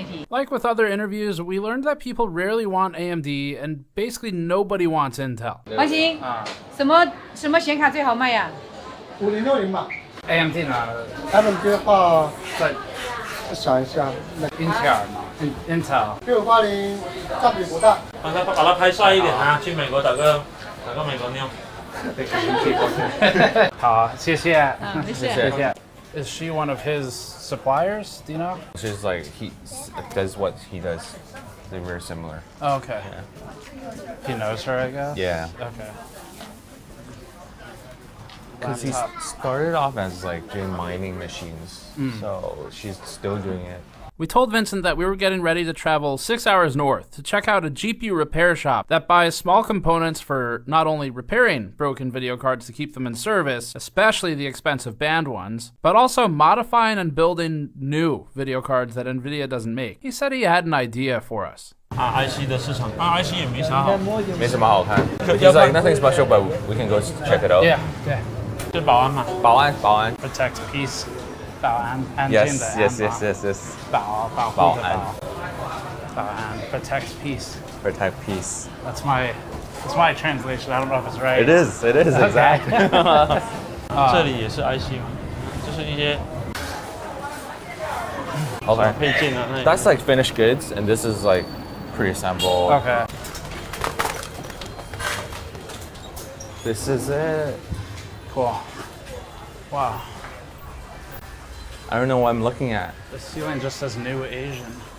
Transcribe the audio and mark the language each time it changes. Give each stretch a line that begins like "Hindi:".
English: Like with other interviews, we learned that people rarely want AMD and basically nobody wants Intel.
Chinese: 华兴，什么显卡最好卖呀 5060吧。 AMD 呢？AMD 的话，再想一下，Intel 嘛，Intel。 6580占比不大。把它拍帅一点啊！去美国打个美国妞。好，谢谢。谢谢。
English: Is she one of his suppliers? Do you know? She's like he does what he does. They're very similar. Oh, okay. Yeah. He knows her, I guess. Yeah. Okay. Because he started off as like doing mining machines, so she's still doing it. We told Vincent that we were getting ready to travel 6 hours north to check out a GPU repair shop that buys small components for not only repairing broken video cards to keep them in service, especially the expensive banned ones, but also modifying and building new video cards that NVIDIA doesn't make. He said he had an idea for us.
Chinese: IC 的市场，IC 也没啥好，没什么好看。
English: He's like nothing special, but we can go check it out. Yeah.
Chinese: 就保安嘛，保安。
English: Protect peace.
Chinese: 保安，安静的安。
English: Yes.
Chinese: 保护的保安。
English: Protect peace. Protect peace. That's my translation. I don't know if it's right. It is exactly.
Chinese: 这里也是 IC 嘛，就是一些
English: Okay.
Chinese: 配件啊。
English: That's like finished goods, and this is like pre-assembled. Okay. This is it. Cool. Wow. I don't know what I'm looking at. The ceiling just says New Asian.